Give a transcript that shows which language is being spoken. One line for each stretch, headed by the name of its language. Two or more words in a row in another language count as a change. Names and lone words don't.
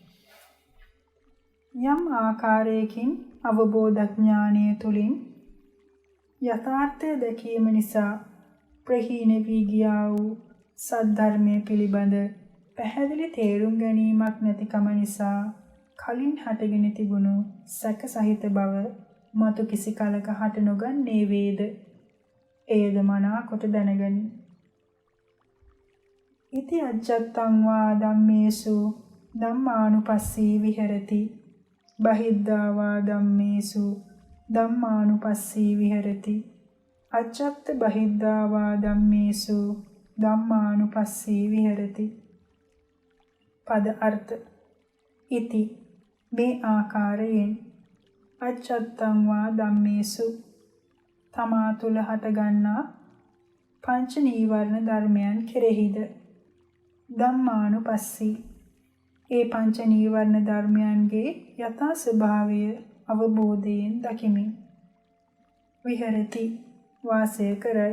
Sinhala: යම් ආකාරයකින් අවබෝධ ඥානය තුලින් යථාර්ථය දැකීම නිසා ප්‍රහීන වී ගියා වූ සද්ධර්මයේ පිළිබඳ පැහැදිලි තේරුම් ගැනීමක් නැතිකම නිසා කලින් හටගෙන තිබුණු සැක සහිත බව මතු කිසි කලක හට නොගන්නේ වේද. එයද මනාකොට දැනගනි.
Pali: ඉති අජ්ජත්තං වා ධම්මේසු ධම්මානුපස්සී විහෙරති. බහිද්ධා වා ධම්මේසු ධම්මානුපස්සී විහෙරති. අජ්ජත්ත බහිද්ධා වා ධම්මේසු ධම්මානුපස්සී විහෙරති.
Sinhala: පද අර්ථ ඉති මේ ආකාරයෙන්
Pali: අජ්ජත්තං වා ධම්මේසු
Sinhala: තමා තුළ හටගන්නා පංච නීවරණ ධර්මයන් කෙරෙහිද ධම්මානුපස්සී ඒ පංච නීවරණ ධර්මයන්ගේ යථා ස්වභාවය අවබෝධයෙන් දකිමින් විහෙරති වාසය කරයි.